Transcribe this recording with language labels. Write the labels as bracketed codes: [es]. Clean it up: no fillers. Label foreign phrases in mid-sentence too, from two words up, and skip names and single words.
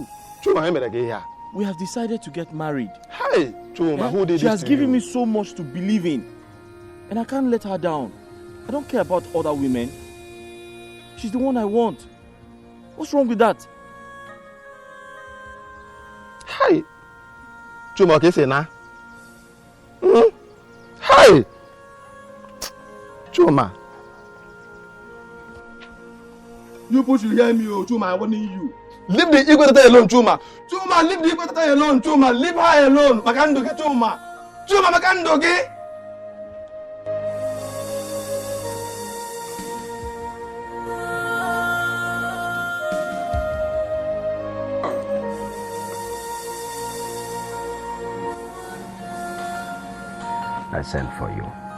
[en] Chuma, we have decided to get married. Hey, Chuma, who did She has given me so much to believe in. And I can't let her down. I don't care about other women. She's the one I want. What's wrong with that? Hey. Chuma, okay, say na. Hey. Chuma. You put you hear me, Chuma, I want you. Leave the Igwe alone, Chuma. Chuma, leave the Igwe alone, Chuma. Leave her alone. Makandoge, Chuma. Chuma, Makandoge. I sent for you.